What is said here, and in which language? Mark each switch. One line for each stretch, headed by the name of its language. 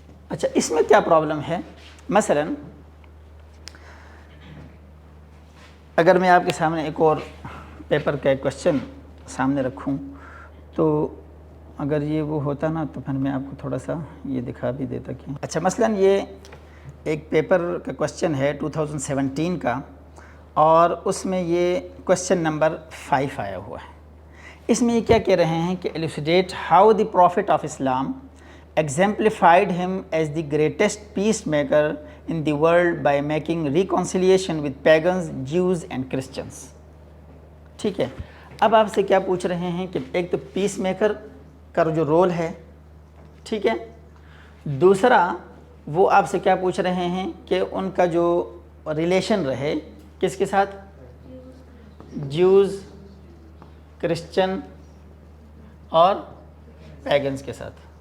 Urdu: اچھا, اس میں کیا پرابلم ہے؟ مثلا اگر میں آپ کے سامنے ایک اور پیپر کا ایک کوشچن سامنے رکھوں تو اگر یہ وہ ہوتا نا تو پھر میں آپ کو تھوڑا سا یہ دکھا بھی دیتا کہ اچھا مثلا یہ ایک پیپر کا کوشچن ہے 2017 کا اور اس میں یہ کوشچن نمبر 5 آیا ہوا ہے. اس میں یہ کیا کہہ رہے ہیں کہ
English: Elucidate how the prophet of Islam exemplified him as the greatest peacemaker in the world by making reconciliation with pagans, Jews and Christians.
Urdu: ٹھیک ہے, اب آپ سے کیا پوچھ رہے ہیں کہ ایک تو پیس میکر کا جو رول ہے, ٹھیک ہے, دوسرا وہ آپ سے کیا پوچھ رہے ہیں کہ ان کا جو ریلیشن رہے کس کے ساتھ, جیوز, کرسچن اور پیگنز کے ساتھ.